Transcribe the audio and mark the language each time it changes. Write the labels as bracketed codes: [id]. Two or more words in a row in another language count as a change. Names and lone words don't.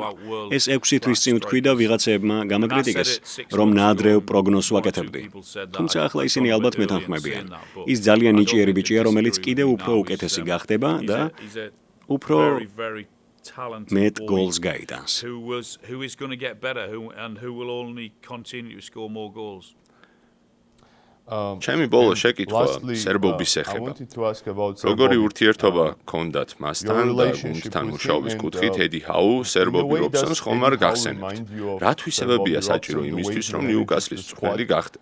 [ka] ეს 6 თვის წინ ვთქვი და ვიღაცებმა გამაკრიტიკეს, რომ ნაადრევ პროგნოზს ვაკეთებდი. თუმცა ახლა ისინი ალბათ მეთანხმებიან. ის ძალიან ნიჭიერი ბიჭია, რომელიც კიდევ უფრო უკეთესი გახდება და უფრო მეტ გოლს გაიტანს. [en] Who is going to get better and who will only continue to score more goals. [ka] ჩემი ბოლო შეკითხვა სერბობის ეხება. როგორი ურთიერთობა ჰქონდათ მასთან და გუნდთან მუშაობის კუთხით ედი ჰაუ, სერბობი რობსონს ხომ არ გახსენებთ? რა თვისებებია საჭირო იმისთვის, რომ ნიუკასლის მწვრთნელი გახდე?